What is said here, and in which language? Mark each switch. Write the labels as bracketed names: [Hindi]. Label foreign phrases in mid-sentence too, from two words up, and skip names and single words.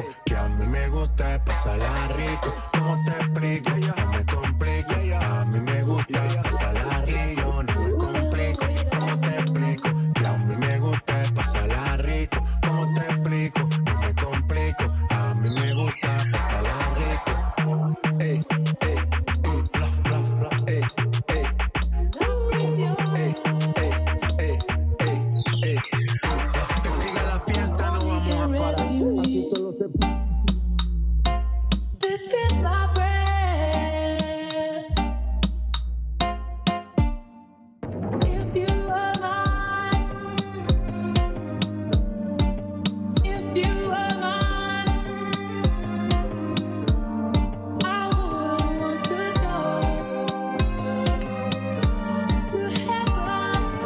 [Spanish] Que a mí me gusta pasarla rico. ¿Cómo te explico? No me complico, a mí me gusta pasarla rico. Yo no me complico, ¿cómo te explico? Que a mí me gusta pasarla rico. ¿Cómo te explico? No me complico, a mí me gusta pasarla rico. Ey, ey, bluff, bluff, bluff, ey, ey. Ey, ey, ey, ey, ey. Que siga la fiesta, no vamos a parar. Así solo se [English] This is my bread. If you are mine, if you are mine, I wouldn't want to go to heaven.